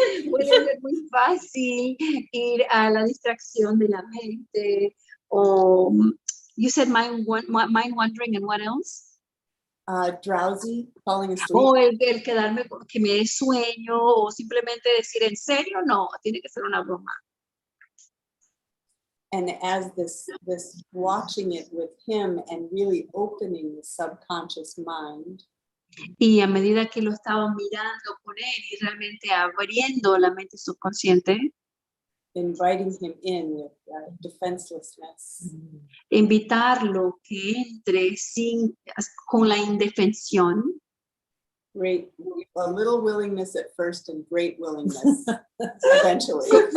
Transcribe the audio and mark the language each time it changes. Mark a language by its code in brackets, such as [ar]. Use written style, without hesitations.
[es] Puede ser muy fácil ir a la distracción de la mente o [en] you said mind wandering and what else? Drowsy, falling asleep. [es] O el quedarme, que me dé sueño o simplemente decir, ¿en serio? No, tiene que ser una broma. [en] And as this watching it with him and really opening the subconscious mind. [es] Y a medida que lo estaba mirando con él y realmente abriendo la mente subconsciente. [en] Inviting him in with defenselessness. [es] Invitarlo que entre con la indefensión. [en] Great, a little willingness at first and great willingness eventually.